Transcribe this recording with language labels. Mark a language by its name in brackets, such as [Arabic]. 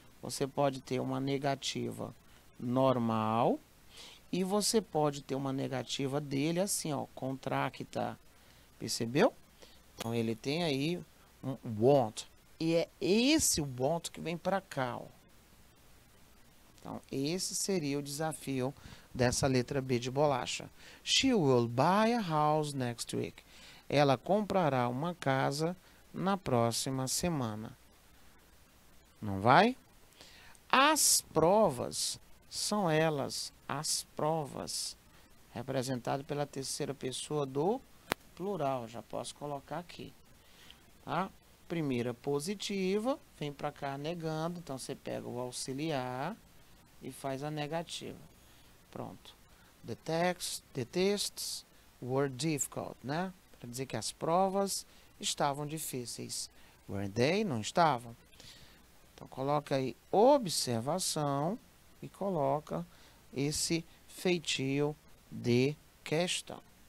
[Portuguese] Você pode ter uma negativa normal e você pode ter uma negativa dele assim, ó, contracta. Percebeu? Então, ele tem aí um want. E é esse o want que vem para cá, ó. Então, esse seria o desafio dessa letra B de bolacha. [English] She will buy a house next week. [Portuguese] Ela comprará uma casa na próxima semana. Não vai? As provas são elas, as provas, representado pela terceira pessoa do plural. Já posso colocar aqui, tá? Primeira positiva, vem para cá negando, então você pega o auxiliar e faz a negativa. Pronto. [English] The tests were difficult, né? [Portuguese] Para dizer que as provas estavam difíceis. [English] Were they? [Portuguese] Não estavam. Então, coloca aí observação e coloca esse feitio de questão.